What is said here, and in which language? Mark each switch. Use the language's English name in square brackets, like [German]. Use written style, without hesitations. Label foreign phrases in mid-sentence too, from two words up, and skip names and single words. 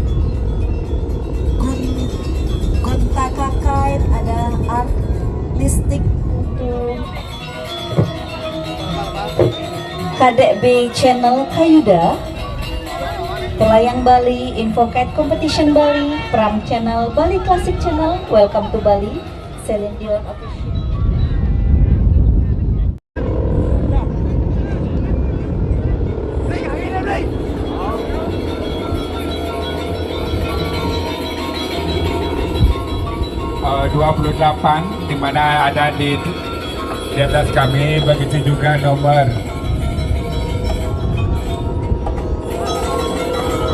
[Indonesian] Guntaka Kite ada Art Listik untuk KDB Channel Kayuda, Pelayang Bali, Infokite Competition Bali, Pram Channel, Bali Classic Channel, Welcome to Bali, Celine Dion Official. Uh, 28 di mana ada di atas kami, begitu juga nomor